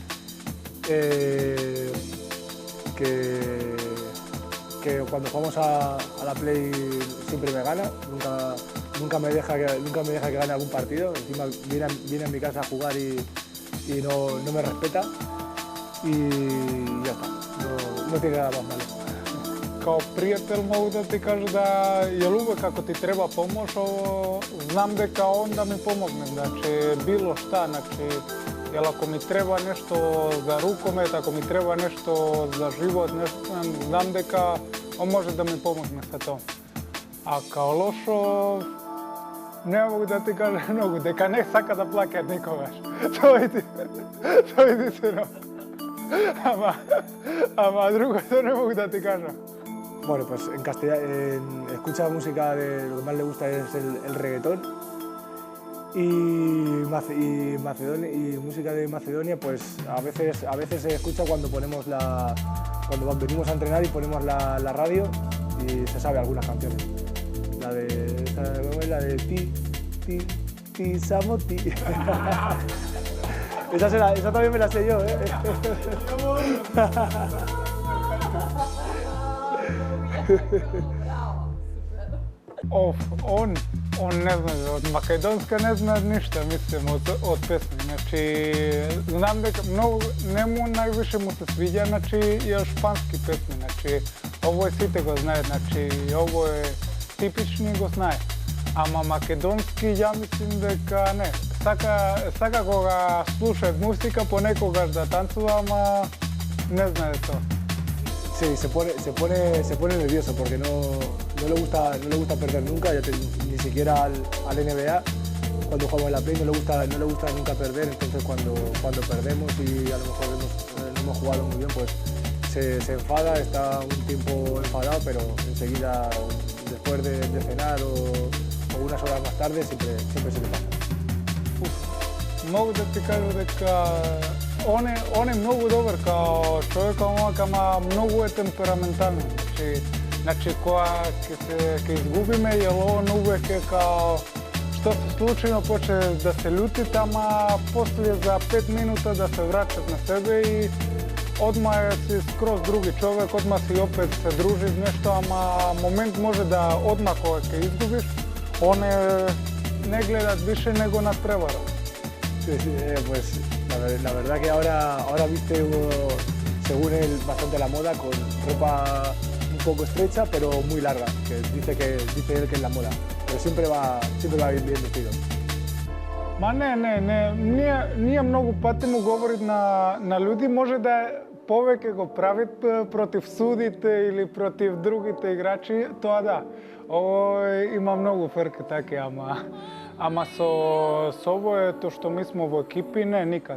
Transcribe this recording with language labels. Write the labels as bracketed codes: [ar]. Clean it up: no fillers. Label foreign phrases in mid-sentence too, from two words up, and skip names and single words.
[es] que cuando jugamos a la Play siempre me gana, nunca me deja que gane algún partido, encima viene a mi casa a jugar y no me respeta y ya está, no tiene nada más malo. [mk] Као пријател могу да ти кажа да јел увек како ти треба помош, знам дека он да ми помогне, значи било шта, значи јел ако ми треба нешто за рукомет, ако ми треба нешто за живот, знам дека он може да ми помогне со тоа. А као лошо не могу да ти кажа многу, дека не сака да плаќа никогаш. Тоа е истина. Ама другото не могу да ти кажа. [es] Bueno, pues en castellano escucha música lo que más le gusta es el reggaetón y música de Macedonia, pues a veces se escucha cuando venimos a entrenar y ponemos la radio y se sabe algunas canciones. La de ti Samoti. Esa también me la sé yo, ¿eh? [mk] Он не знае, од македонска не знае ништо, мислам, од песни. Значи, знам дека многу, нему највише му се свиѓа, значи, и шпански песни. Значи, ово сите го знаат, значи, ово е типични го знае. Ама македонски, ја мислим дека не. Сака кога слуша музика, понекогаш да танцува, ама не знае тоа. [es] Sí, se pone nervioso porque no le gusta perder nunca, ni siquiera al NBA, cuando jugamos en la Play no le gusta nunca perder, entonces cuando perdemos y a lo mejor no hemos jugado muy bien, pues se enfada, está un tiempo enfadado, pero enseguida, después de cenar o unas horas más tarde, siempre se le pasa. [mk] Могу да ти кажа дека он е многу добар као човек, ама многу е темпераментален. Значи кога ќе изгубиме, јел он увек е као што се случило, почне да се љутит, ама после за 5 минута да се враќат на себе и одма е си скроз други човек, одма си опет се дружи нешто, ама момент може да одма кога ќе изгубиш, он не гледат више него надпревара. [es] Sí, pues la verdad que ahora viste según él bastante la moda, con ropa un poco estrecha pero muy larga, que dice él que es la moda, pero siempre va bien vestido. [mk] Ма ние многу пати му говорит на луѓе, може да повеќе го правит против судите или против другите играчи, тоа да. [sr] Ovo ima mnogo ferke take, ama s ovo je to što mi smo u ekipi, ne, nikad.